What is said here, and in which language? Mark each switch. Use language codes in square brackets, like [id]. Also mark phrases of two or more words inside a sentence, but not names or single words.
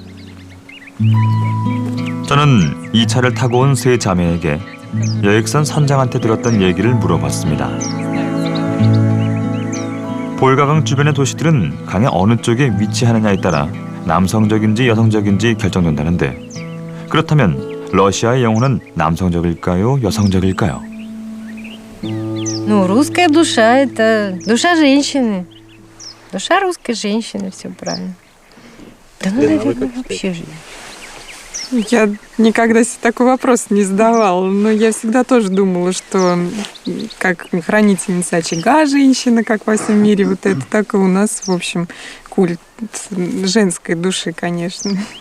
[ko] 저는 이 차를 타고 온 세 자매에게 여객선 선장한테 들었던 얘기를 물어봤습니다. 볼가강 주변의 도시들은 강의 어느 쪽에 위치하느냐에 따라 남성적인지 여성적인지 결정된다는데, 그렇다면 러시아의 영혼은 남성적일까요, 여성적일까요? [ru] Ну, русская душа – это душа женщины. Душа русской женщины, все правильно. Да, ну, наверное, вообще же. Я никогда себе такой вопрос не задавала, но я всегда тоже думала, что как хранительница очага женщина, как во всем мире, вот это, так и у нас, в общем, культ женской души, конечно.